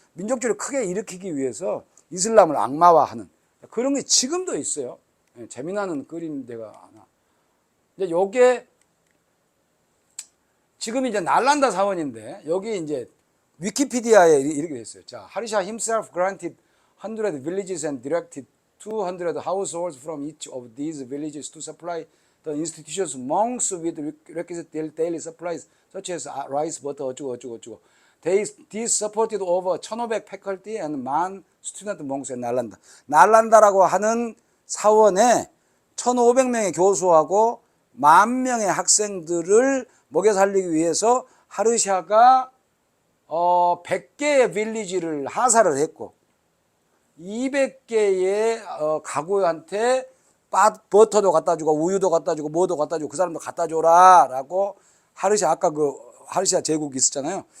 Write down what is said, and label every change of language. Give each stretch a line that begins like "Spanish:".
Korean: 민족주의를 크게 일으키기 위해서 이슬람을 악마화하는 그런 게 지금도 있어요. 재미나는 그림대가 하나. 이제 요게 지금 이제 날란다 사원인데, 여기 이제 위키피디아에 이렇게 돼 있어요.
English: 자, 하리샤 himself granted 100 villages and directed 200 households from each of these villages to supply the institution's monks with requisite daily supplies such as rice, butter, 어쩌고. These supported over 1,500 faculty and 10,000 student monks in 날란다.
Korean: 날란다라고 하는 사원에 1,500명의 교수하고 10,000명의 학생들을 먹여 살리기 위해서 하르샤가 100개의 빌리지를 하사를 했고, 200개의 가구한테 버터도 갖다 주고 우유도 갖다 주고 뭐도 갖다 주고 그 사람도 갖다 줘라 라고 하르샤, 아까 그 하르샤 제국이 있었잖아요.